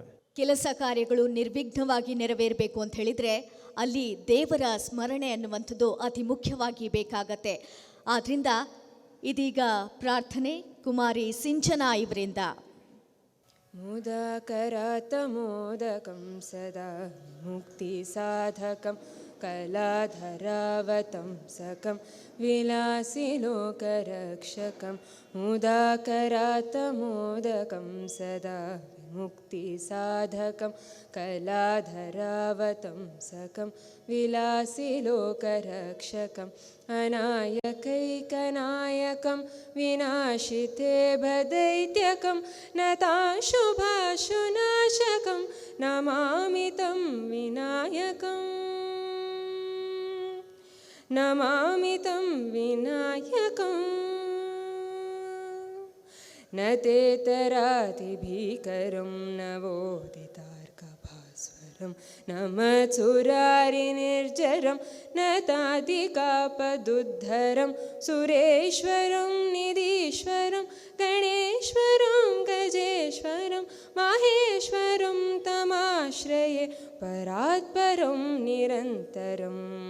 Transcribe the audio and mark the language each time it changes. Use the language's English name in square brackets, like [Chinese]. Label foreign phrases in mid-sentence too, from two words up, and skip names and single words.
[Kannada] ಕೆಲಸ ಕಾರ್ಯಗಳು ನಿರ್ವಿಘ್ನವಾಗಿ ನೆರವೇರಬೇಕು ಅಂತ ಹೇಳಿದರೆ ಅಲ್ಲಿ ದೇವರ ಸ್ಮರಣೆ ಅನ್ನುವಂಥದ್ದು ಅತಿ ಮುಖ್ಯವಾಗಿ ಬೇಕಾಗತ್ತೆ. ಆದ್ದರಿಂದ ಇದೀಗ ಪ್ರಾರ್ಥನೆ ಕುಮಾರಿ ಸಿಂಚನ ಇವರಿಂದ. [Sanskrit] मुदकरत मोदकं सदा मुक्ति साधकं कलाधरावतं सकं विलासि लोकरक्षकं मुदाकरात मोदकं सदा मुक्ति साधकं कलाधरावतं सकं विलासि लोकरक्षकं अनायकैकनायकं विनाशिते भदैत्यकं नताशुभाशुनाशकं नमामि तं विनायकं नमामि तं विनायकं न तेतरातिभीकरं नवोदितार्कभास्वरं नमत्सुरारिनिर्जरं न तादिकापदुद्धरं सुरेश्वरं निधीश्वरं गणेश्वरं गजेश्वरं माहेश्वरं तमाश्रये परात्परं निरन्तरं